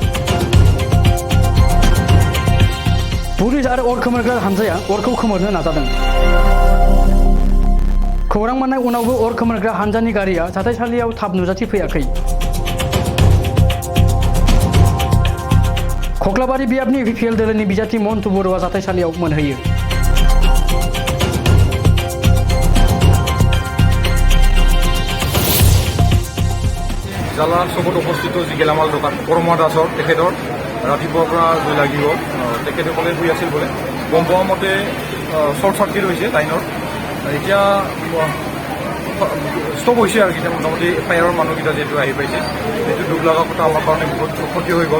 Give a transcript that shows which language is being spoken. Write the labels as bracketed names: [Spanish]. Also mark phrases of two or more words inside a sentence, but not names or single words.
[Bodo] पुलिस आरो अर खोमोरग्रा हानजाया अरखौ खोमोरनो नाजादों। खौरां मोननाय उनावबो अर खोमोरग्रा हानजानि गारिया जाथायसालियाव थाब नुजाथिफैयाखै। खख्लाबारि बियाबनि बिपिएल दोलोनि बिजाथि मन्टु बर'आ जाथायसालियाव मोनहैयो। [Assamese] জালা চকত অৱস্থিত যি গেলামাল দোকান পৰমা দাসৰ তেখেতৰ ৰাতিপুৱাৰ পৰা জুই লাগিব তেখেতসকলে শুই আছিল বোলে। গম পোৱা মতে [English] short circuit [Assamese] হৈছে লাইনৰ। এতিয়া ষ্টপ হৈছে আৰু এতিয়া মোটামুটি ফায়াৰৰ মানুহকেইটা যিহেতু আহি পাইছে সেইটো দুখ লগা কথা আমাৰ কাৰণে বহুত ক্ষতি হৈ গ'ল।